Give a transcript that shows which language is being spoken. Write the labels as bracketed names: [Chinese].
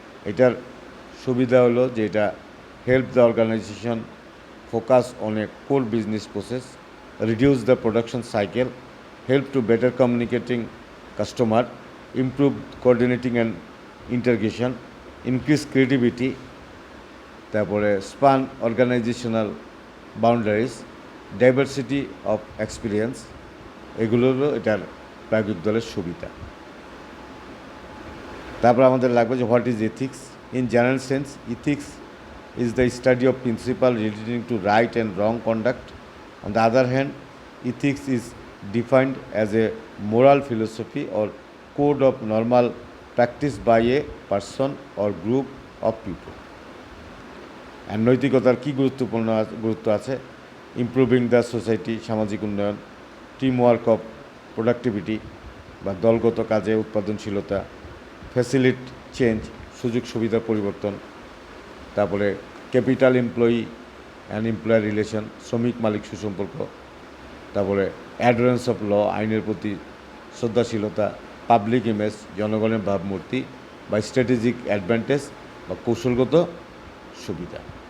[Bangla] এটার সুবিধা হলো যে এটা [English] Help the organization focus on a core business process, reduce the production cycle, help to better communicating customer, improve coordinating and integration, increase creativity, তারপরে span organizational boundaries, diversity of experience. [Bangla] এগুলো হলো এটার প্রায়োগিক দলের সুবিধা। তারপর আমাদের লাগবে যে [English] What is ethics. In general sense, ethics is the study of principle relating to right and wrong conduct. On the other hand, ethics is defined as a moral philosophy or code of normal practice by a person or group of people. And [Bangla] নৈতিকতার কী গুরুত্ব আছে? [English] improving the society, [Bangla] সামাজিক উন্নয়ন, [English] team work of productivity [Bangla] বা দলগত কাজে উৎপাদনশীলতা, ফ্যাসিলিট change, সুযোগ সুবিধার পরিবর্তন, তারপরে [English] capital employee and employer relation, [Bangla] শ্রমিক মালিক সুসম্পর্ক, তারপরে [English] adherence of law, [Bangla] আইনের প্রতি শ্রদ্ধাশীলতা, পাবলিক ইমেজ, জনগণের ভাবমূর্তি বা [English] strategic advantage [Bangla] বা কৌশলগত সুবিধা।